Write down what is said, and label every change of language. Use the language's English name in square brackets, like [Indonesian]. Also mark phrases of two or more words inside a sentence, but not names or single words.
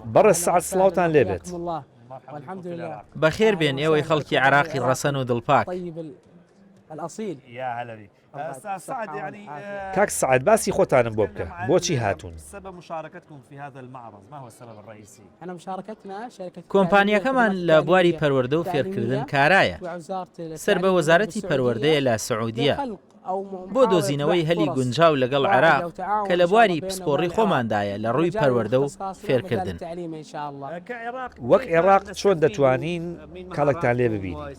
[Central Kurdish] بەڕێ سعد سڵاوتان لێبێت. [Arabic] والحمد لله [Central Kurdish] بەخێر بێن ئێوەی خەڵکی عراقی ڕەسەن و دڵپاک. [Arabic] يا هلا بك. سعد يعني [Central Kurdish] کاک سعد باسی خۆتانم بۆ بکە. بۆچی هاتوون؟ [Arabic] سبب مشاركتكم في هذا المعرض ما هو السبب الرئيسي؟ [Central Kurdish] کۆمپانیەکەمان لە بواری پەروەردە و فێرکردن کارایە. سەر بە وەزارەتی پەروەردەیە لە سعودیە. بۆ دۆزینەوەی هەلی گونجاو لەگەڵ عێراق کە لە بواری پسپۆڕی خۆماندایە لە ڕووی پەروەردە و فێرکردن. وەک عێراق چۆن دەتوانین کاڵکتان لێ ببین؟